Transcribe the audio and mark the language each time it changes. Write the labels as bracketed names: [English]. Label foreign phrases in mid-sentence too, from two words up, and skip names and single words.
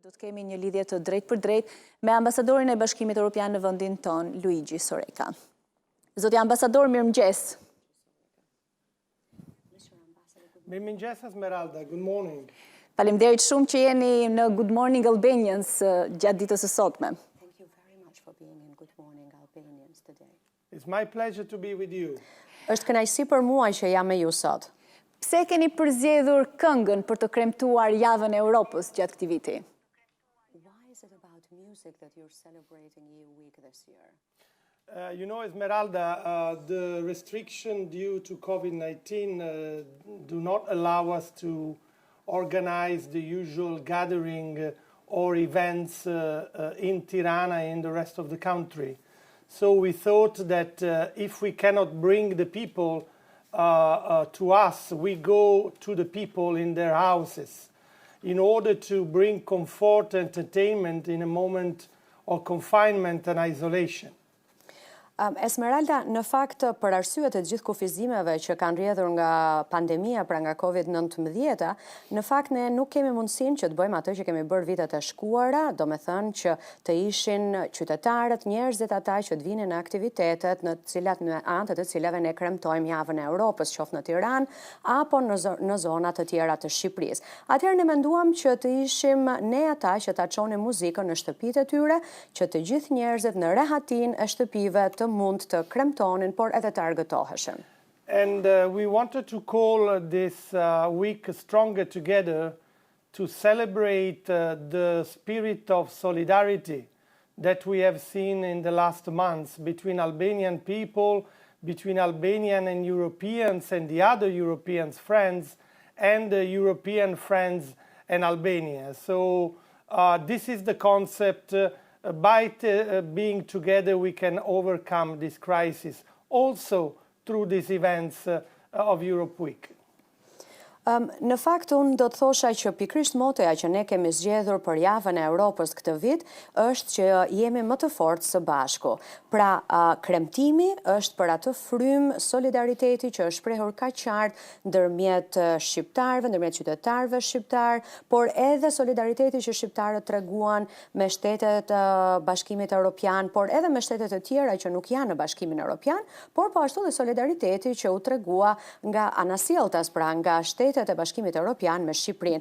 [Albanian] Do të kemi një lidhje të drejt për drejt me ambasadorin e Bashkimit Evropian në vendin ton, Luigi Soreca. Zoti ambasador, mirëmëngjes. Mirëmëngjes Esmeralda, [English] good morning. [Albanian] Faleminderit shumë që jeni në Good Morning Albanians gjatë ditës së sotme. [English] Thank you very much for being in Good Morning Albanians today. It's my pleasure to be with you. [Albanian] Është kënaqësi për mua që jam me ju sot. Pse keni përzgjedhur këngën për të kremtuar javën e Europës gjatë këtij viti? [English] Why is it about music that you're celebrating EU Week this year? You know, Esmeralda, the restriction due to COVID-19 do not allow us to organize the usual gathering or events in Tirana and the rest of the country. So we thought that if we cannot bring the people to us, we go to the people in their houses in order to bring comfort and entertainment in a moment of confinement and isolation. [Albanian] Esmeralda, në fakt, për arsye të gjithë kufizimeve që kanë rrjedhur nga pandemia, pra nga COVID-19, në fakt ne nuk kemi mundësinë që të bëjmë atë që kemi bërë vitet e shkuara, domethënë që të ishin qytetarët, njerëzit ata që të vinin në aktivitetet në anë të cilave ne kremtojmë javën e Europës, qoftë në Tiranë apo në zona të tjera të Shqipërisë. Atëherë ne menduam që të ishim ne ata që ta çonim muzikën në shtëpitë e tyre, që të gjithë njerëzit në rehatinë e shtëpive të mund të kremtonin, por edhe të argëtoheshin. [English] And we wanted to call this week Stronger Together to celebrate the spirit of solidarity that we have seen in the last months between Albanian people, between Albanian and Europeans and the other Europeans friends, and the European friends and Albania. So this is the concept. By being together, we can overcome this crisis, also through these events of Europe Week. [Albanian] Në fakt, unë do të thosha që pikërisht motoja që ne kemi zgjedhur për javën e Europës këtë vit është që jemi më të fortë së bashku. Pra, kremtimi është për atë frymë solidariteti që është shprehur kaq qartë ndërmjet shqiptarëve, ndërmjet qytetarëve shqiptar, por edhe solidariteti që shqiptarët treguan me shtetet e Bashkimit Evropian, por edhe me shtetet e tjera që nuk janë në Bashkimin Evropian, por po ashtu dhe solidariteti që u tregua nga anasjelltas, pra nga shtetet e Bashkimit Evropian me Shqipërinë.